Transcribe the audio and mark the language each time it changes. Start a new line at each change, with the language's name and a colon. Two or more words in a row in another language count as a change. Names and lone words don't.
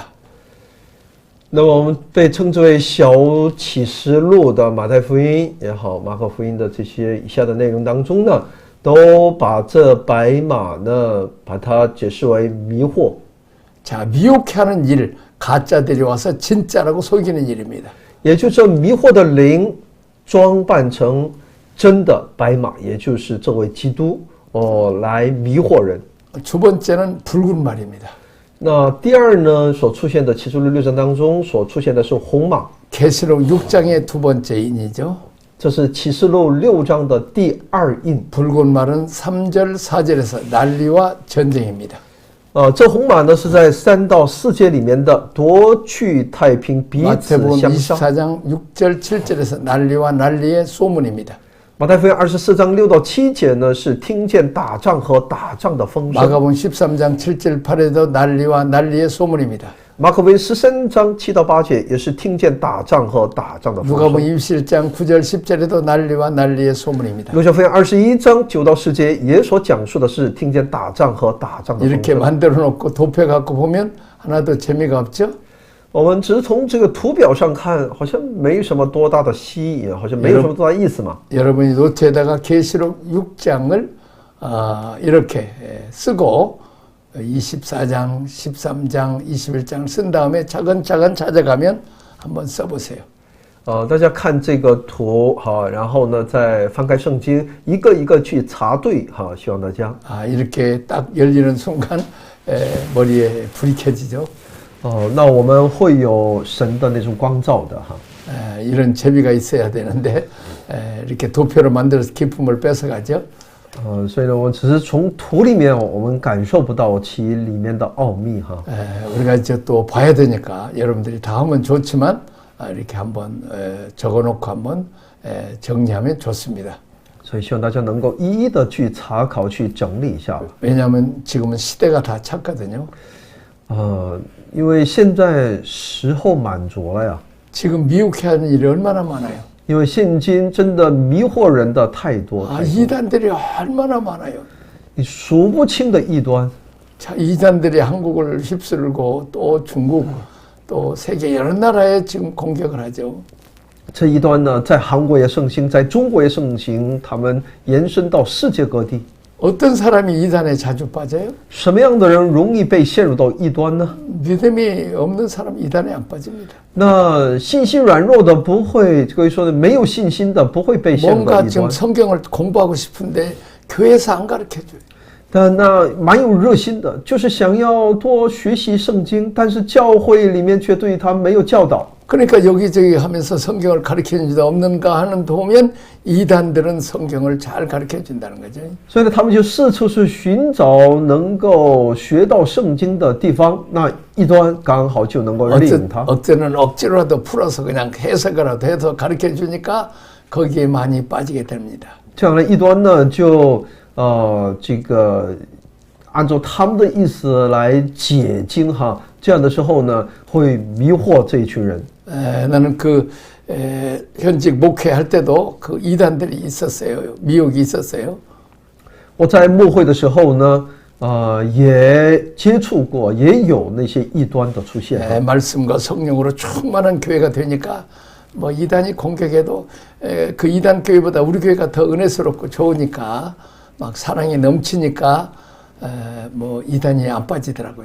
Chinese: 那么我们被称之为小启示录的马太福音也好，马可福音的这些以下的内容当中呢，都把这白马呢，把它解释为迷惑。
Korean: 자, 미혹해 하는 일, 가짜들이 와서 진짜라고 속이는 일입니다.
Chinese: 也就是迷惑的灵装扮成真的白马，也就是这位基督来迷惑人。
Korean: 두 번째는 붉은 말입니다.
Chinese: 那第二呢，所出现的启示录6章当中所出现的是红马，
Korean: 계시록 6장의 두 번째 인이죠.
Chinese: 这是启示录6章的第二印。
Korean: 붉은 말은 3절, 4절에서 난리와 전쟁입니다.
Chinese: 这红马呢是在3到4节里面的夺去太平，彼此
Korean: 마태복음
Chinese: 相杀。
Korean: 24장 6절, 7절에서 난리와 난리의 소문입니다.
Chinese: 马太福音24章6到7节呢是听见打仗和打仗的风声。
Korean: 마가복음 13장 7절, 8에도 난리와 난리의 소문입니다.
Chinese: 马可福音13章7到8节也是听见打仗和打仗的风
Korean: 누가복음
Chinese: 声。
Korean: 21장 9절, 10절에도 난리와 난리의 소문입니다.
Chinese: 路加福音21章9到10节也所讲述的是听见打仗和打仗的风
Korean: 이렇게
Chinese: 声。
Korean: 만들어 놓고 도표 갖고 보면 하나도 재미가 없죠?
Chinese: 我们只是从这个图表上看，好像没什么多大的吸引，好像没有什么多大意思嘛。
Korean: 여러분이 노트에다가 계시록 6장을 이렇게 쓰고 24장, 13장, 21장을 쓴 다음에 차근차근 찾아가면 한번 써보세요.
Chinese: 大家看这个图哈，然后呢再翻开圣经，一个一个去查对哈，希望大家。
Korean: 이렇게 딱 열리는 순간 머리에 불이 켜지죠.
Chinese: 那我们会有神的那种光照的哈。
Korean: 이런 재미가 있어야 되는데 이렇게 도표로 만들어서 기쁨을 뺏어가죠.
Chinese: 所以呢，我们只是从图里面我们感受不到其里面的奥秘哈。
Korean: 우리가 이제 또 봐야 되니까 여러분들이 다 하면 좋지만 이렇게 한번 적어놓고 한번 정리하면 좋습니다.
Chinese: 所以希望大家能够一一的去查考、去整理一下。
Korean: 왜냐하면 지금은 시대가 다 찼거든요.
Chinese: 因为现在时候满足了呀。
Korean: 지금 미혹해 하는 일이 얼마나 많아요.
Chinese: 因为现今真的迷惑人的太多，
Korean: 이단들이 얼마나 많아요.
Chinese: 你数不清的异端。
Korean: 자, 이단들이 한국을 휩쓸고 또 중국 또 세계 여러 나라에 지금 공격을 하죠.
Chinese: 这一端呢，在韩国也盛行，在中国也盛行，他们延伸到世界各地。
Korean: 어떤 사람이 이단에 자주 빠져요?
Chinese: 什么样的人容易被陷入到异端呢？
Korean: 믿음이 없는 사람 이단에 안 빠집니다.
Chinese: 那信心软弱的不会，可以说的没有信心的不会被陷入到
Korean: 뭔가
Chinese: 异
Korean: 지금
Chinese: 端。
Korean: 성경을 공부하고 싶은데 교회에서 안 가르쳐줘요.
Chinese: 但那蛮有热心的，就是想要多学习圣经，但是教会里面却对他没有教导。
Korean: 그러니까 여기저기 하면서 성경을 가르쳐준 지 없는가 하는 보면 이단들은 성경을 잘 가르쳐준다는 거죠.
Chinese: 所以呢，他们就四处去寻找能够学到圣经的地方，那一端刚好就能够利用它。
Korean: 어때는 억지로라도 풀어서 그냥 해석이라도 해서 가르쳐주니까 거기에 많이 빠지게 됩니다.
Chinese: 这样的一端呢，就这个按照他们的意思来解经哈，这样的时候呢，会迷惑这一群人。
Korean: 나는 현직 목회할 때도 그 이단들이 있었어요. 미혹이 있었어요.
Chinese: 我在牧会的时候呢， 也接触过，也有那些异端的出现。
Korean: 예, 말씀과 성령으로 충만한 교회가 되니까 뭐 이단이 공격해도 그 이단 교회보다 우리 교회가 더 은혜스럽고 좋으니까 막 사랑이 넘치니까 뭐 이단이 안 빠지더라고요.